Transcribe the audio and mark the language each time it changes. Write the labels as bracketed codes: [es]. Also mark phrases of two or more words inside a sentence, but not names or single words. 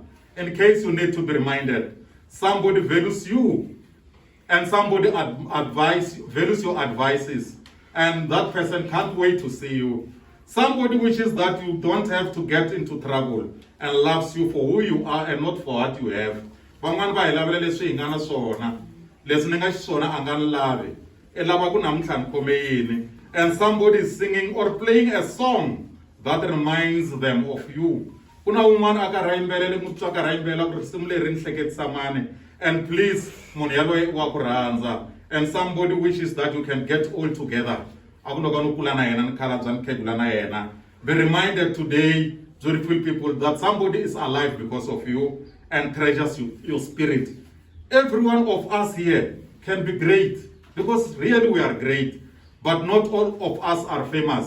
[en] In case you need to be reminded, somebody values you. And somebody values your advices. And that person can't wait to see you. Somebody wishes that you don't have to get into trouble and loves you for who you are and not for what you have. [ts] Van'wana va hi lavela leswi hi nga na swona. Leswi ni nga xiswona a nga ni lavi. I lava ku namuntlha ni khome yini. [en] And somebody is singing or playing a song that reminds them of you. [ts] Kuna un'wana a karhi a yimbelele n'wi twa karhi a yimbela ku risimu leri ni hleketisa mani. [en] And please, [ts] munhu yaloye wa ku rhandza. [en] And somebody wishes that you can get all together. Be reminded today, beautiful people, that somebody is alive because of you and treasures your spirit. Every one of us here can be great because really we are great, but not all of us are famous.